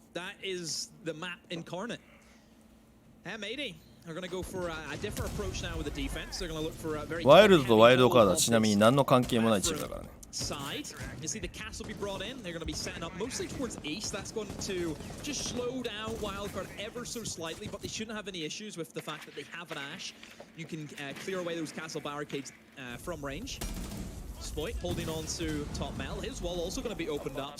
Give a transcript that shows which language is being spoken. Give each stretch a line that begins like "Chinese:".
English: That is the map incarnate. M80 are going to go for a different approach now with the defense. They're going to look for a very
Japanese: ワイルドとワイルドカードはちなみに何の関係もないチームだからね。
English: side. You see the castle be brought in. They're going to be setting up mostly towards east. That's going to just slow down Wildcard ever so slightly, but they shouldn't have any issues with the fact that they have an Ash. You can clear away those castle barricades from range. Sploit holding on to top metal. His wall also going to be opened up.